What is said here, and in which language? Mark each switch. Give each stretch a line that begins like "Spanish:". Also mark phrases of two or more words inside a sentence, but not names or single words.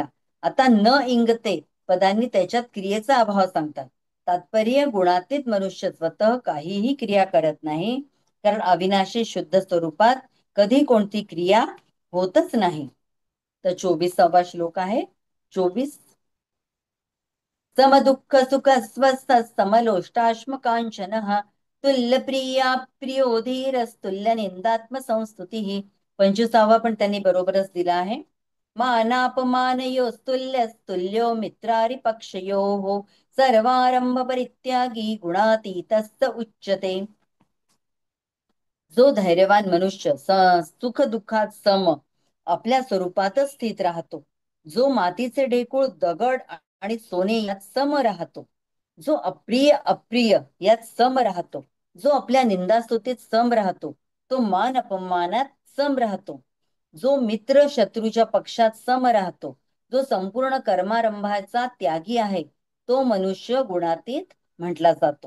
Marathi: आता न इंगते पदांनी त्याच्यात क्रियेचा अभाव सांगतात. तात्पर्य, गुणातीत मनुष्य स्वतः काहीही क्रिया करत नाही, कारण अविनाशी शुद्ध स्वरूपात कधी कोणती क्रिया होतच नाही. तर 24वा श्लोक आहे. 24.
Sanskrit: समदुःख सुख स्वस्थ समलोष्टाश्म कांचन तुल्य प्रिया प्रियो धीरस्तुल्य निंदात्म संस्तुती.
Marathi: 25वा पण त्यांनी बरोबरच दिला आहे.
Sanskrit: मानापमानयो स्तुल्यो मित्रारी पक्षयो सर्वारंभ परित्यागी गुणातीतस्त उच्यते.
Marathi: जो धैर्यवान मनुष्य सुख दुःखात सम आपल्या स्वरूपातच स्थित राहतो, जो मातीचे ढेकूळ, दगड आणि सोने यात सम राहतो, जो अप्रिय अप्रिय यात सम राहतो, जो आपल्या निंदास्तुतीत सम राहतो, तो मान अपमानात सम राहतो, जो मित्र शत्रूच्या पक्षात सम राहतो, जो संपूर्ण कर्मारंभाचा त्यागी आहे, तो मनुष्य गुणातीत म्हटला जातो.